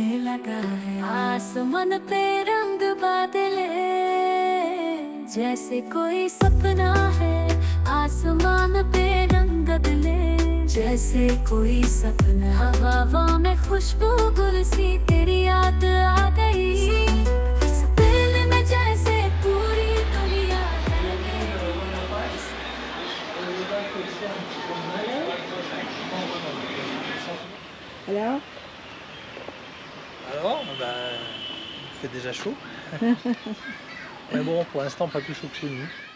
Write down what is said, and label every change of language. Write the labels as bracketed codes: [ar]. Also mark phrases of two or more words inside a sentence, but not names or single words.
[hi] लगा है आसमान पे रंग बादले जैसे कोई सपना है आसमान पे रंग बदले जैसे कोई सपना हवा में खुशबू गुल सी तेरी याद आ गई इस दिल में जैसे पूरी दुनिया है [fr] Alors, Alors, il fait déjà chaud. Mais bon, pour l'instant, pas plus chaud que chez nous.